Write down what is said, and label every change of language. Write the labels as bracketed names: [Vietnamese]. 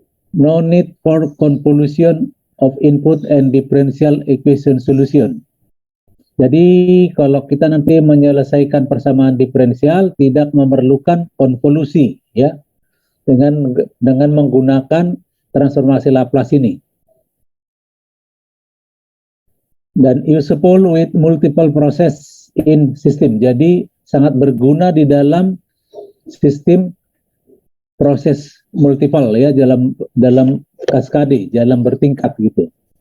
[English] No need for convolution of input and differential equation solution. [Indonesian] Jadi kalau kita nanti menyelesaikan persamaan diferensial tidak memerlukan konvolusi, ya, dengan menggunakan transformasi Laplace ini. [English] Dan useful with multiple process in system. [Indonesian] Jadi sangat berguna di dalam sistem proses multiple, ya, dalam kaskade, dalam bertingkat gitu.